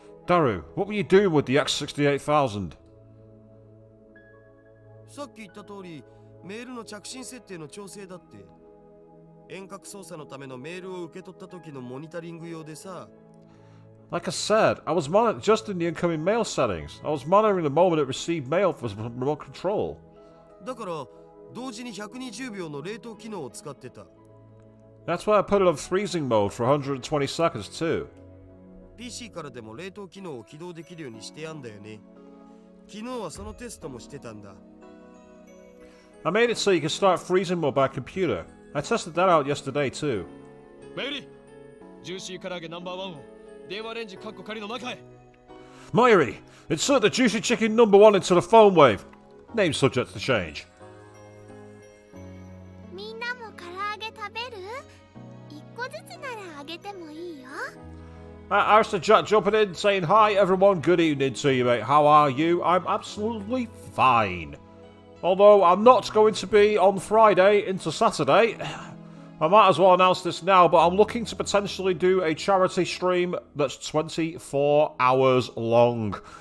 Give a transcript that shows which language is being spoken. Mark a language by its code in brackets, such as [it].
[en] Daru, what were you doing with the X68000? [ja] さっき言った通り、メールの着信設定の調整だって。遠隔操作のためのメールを受け取った時のモニタリング用でさ。 [en] Like I said, I was just in the incoming mail settings. I was monitoring the moment it received mail for remote control. [ja] だから、同時に120秒の冷凍機能を使ってた。 [en] That's why I put it on freezing mode for 120 seconds too. [ja] PC からでも冷凍機能を起動できるようにしてやんだよね。昨日はそのテストもしてたんだ。 [en] I made it so you can start freezing mode by computer. I tested that out yesterday too. [ja] メリー、ジューシー唐揚げナンバー1を電話レンジカッコ仮の中へ。 [en] Mayuri, insert the juicy chicken number 1 into the Phonewave. Name subject to change. [ja] みんなも唐揚げ食べる?1個ずつならあげてもいいよ. [en] Alistair Jack jumping in, saying hi everyone, good evening to you mate, how are you? I'm absolutely fine. Although I'm not going to be on Friday into Saturday. I might as well announce this now, but I'm looking to potentially do a charity stream that's 24 hours long.